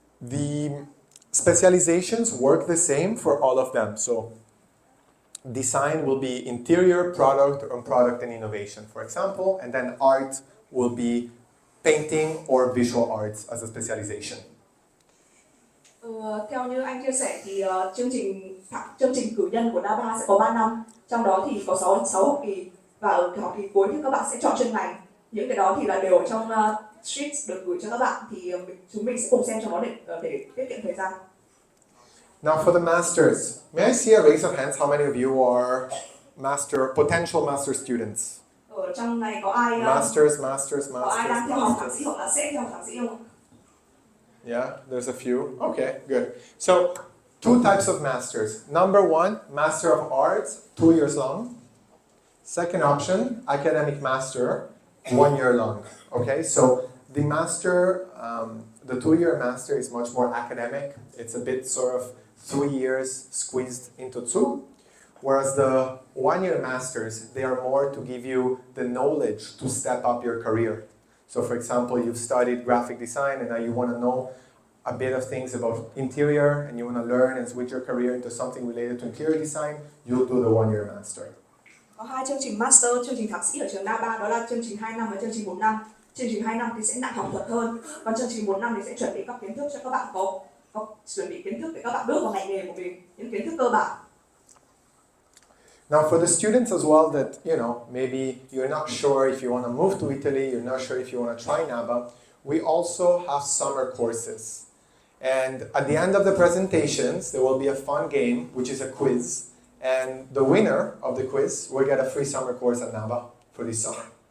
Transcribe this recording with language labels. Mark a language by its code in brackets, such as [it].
[en] The specializations work the same for all of them. So design will be interior, product, or product and innovation, for example, and then art will be painting or visual arts as a specialization. [vi] Theo như anh chia sẻ thì chương trình cử nhân của Naba sẽ có 3 năm, trong đó thì có 6 học kỳ, và ở học kỳ cuối thì các bạn sẽ chọn chuyên ngành. Những cái đó thì là đều ở trong sheets được gửi cho các bạn, thì chúng mình sẽ cùng xem cho nó để tiết kiệm thời gian. [en] Now for the masters, may I see a raise of hands how many of you are potential master students? [vi] Ở trong này có ai [en] Masters. [vi] có ai đang theo học thạc sĩ hoặc là sẽ theo học thạc sĩ không? [en] Yeah, there's a few. Okay, good. So, 2 types of masters. Number 1, Master of Arts, 2 years long. Second option, Academic Master, 1 year long. Okay, so the master, the 2-year master is much more academic. It's a bit sort of 3 years squeezed into 2. Whereas the 1-year masters, they are more to give you the knowledge to step up your career. So for example, you've studied graphic design and now you want to know a bit of things about interior and you want to learn and switch your career into something related to interior design, you'll do the one-year master. [vi] Có hai chương trình master, chương trình thạc sĩ ở trường Naba, đó là chương trình 2 năm và chương trình 1 năm. Chương trình 2 năm thì sẽ nặng học thuật hơn, còn chương trình 1 năm thì sẽ chuẩn bị các kiến thức cho các bạn có chuẩn bị kiến thức để các bạn bước vào ngành nghề của mình, những kiến thức cơ bản. [en] Now for the students as well that, maybe you're not sure if you want to move to Italy, you're not sure if you want to try Naba, we also have summer courses. And at the end of the presentations, there will be a fun game, which is a quiz. And the winner of the quiz will get a free summer course at Naba for this summer.